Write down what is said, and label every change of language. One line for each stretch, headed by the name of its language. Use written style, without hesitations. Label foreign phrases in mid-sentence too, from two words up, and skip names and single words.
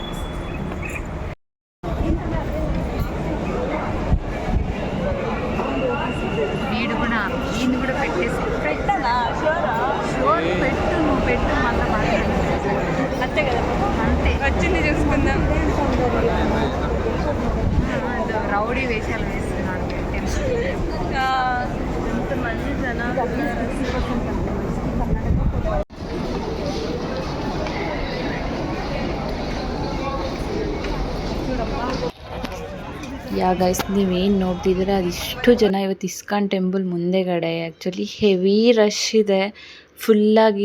Telugu: వీడు కూడా పెట్టేసి పెట్టనా? షోర్ పెట్టు, నువ్వు పెట్టు, మళ్ళీ మాట్లాడు. అంతే కదా, అంతే. వచ్చింది చూసుకుందాం. రౌడీ వేషాలు వేస్తున్నాడు. ఎంతమంది జనాలు.
Kannada: ಗೈಸ್, ನೀವೇನು ನೋಡ್ತಿದ್ದೀರಾ ಅದಿಷ್ಟು ಜನ ಇವತ್ತು ಇಸ್ಕಾನ್ ಟೆಂಪಲ್ ಮುಂದೆಗಡೆ. ಆ್ಯಕ್ಚುಲಿ
English: heavy rush
Kannada: ಇದೆ ಫುಲ್ಲಾಗಿ.